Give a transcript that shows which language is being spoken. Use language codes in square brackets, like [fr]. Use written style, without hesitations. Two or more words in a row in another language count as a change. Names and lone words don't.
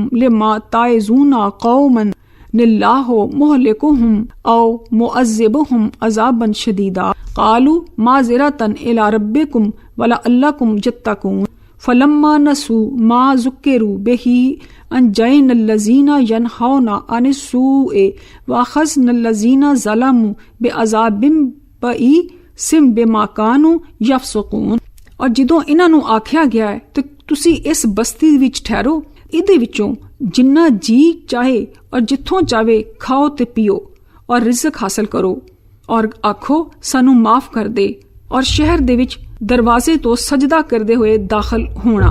[ar] لِمَ تَعِظُونَ قَوْمًا لِلَّهِ مُهْلِكُهُمْ أَوْ مُعَذِّبُهُمْ عَذَابًا شَدِيدًا قَالُوا مَعْذِرَةً إِلَىٰ رَبِّكُمْ وَلَعَلَّكُمْ تَتَّقُونَ فَلَمَّا نَسُوا مَا ذُكِّرُوا بِهِ أَنجَيْنَا الَّذِينَ يَنْهَوْنَ عَنِ السُّوءِ وَأَخَذْنَا الَّذِينَ ظَلَمُوا بِعَذَابٍ بَئِيسٍ بِمَا كَانُوا يَفْسُقُونَ। [pa] ਔਰ ਜਦੋਂ ਇਹਨਾਂ ਨੂੰ ਆਖਿਆ ਗਿਆ ਹੈ ਤੇ ਤੁਸੀਂ ਇਸ ਬਸਤੀ ਵਿੱਚ ਠਹਿਰੋ, ਇਹਦੇ ਵਿੱਚੋਂ ਜਿੰਨਾ ਜੀ ਚਾਹੇ ਔਰ ਜਿੱਥੋਂ ਚਾਹੇ ਖਾਓ ਤੇ ਪੀਓ ਔਰ ਰਿਜ਼ਕ ਹਾਸਲ ਕਰੋ ਔਰ ਆਖੋ ਸਾਨੂੰ ਮਾਫ ਕਰ ਦੇ ਔਰ ਸ਼ਹਿਰ ਦੇ ਵਿੱਚ ਦਰਵਾਜ਼ੇ ਤੋਂ ਸਜਦਾ ਕਰਦੇ ਹੋਏ ਦਾਖਲ ਹੋਣਾ।